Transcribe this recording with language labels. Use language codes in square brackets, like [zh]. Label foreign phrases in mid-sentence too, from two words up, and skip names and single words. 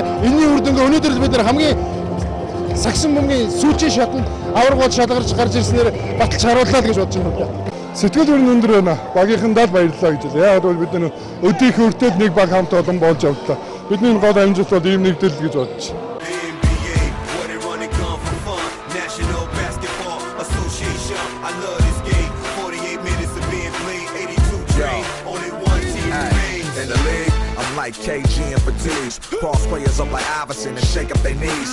[mn] Энэний үр дүнгээ өнөөдөр бид нар хамгийн Сагсан бөмбөгийн сүүчийн шатанд аваргууд шалгарч гарч ирснээр баталж харууллаа гэж бодож байна. Сэтгэл өрн өндөр байна. Багийнхандаа л баярлалаа гэж хэлээ. Яг бол бид нар өдийх өртөд нэг баг хамт олон болж явдлаа. Бидний гол амжилт бол ийм нэгдэл гэж бодож байна. [en] Like KG and Fatigues, cross players up like Iverson and shake up their knees.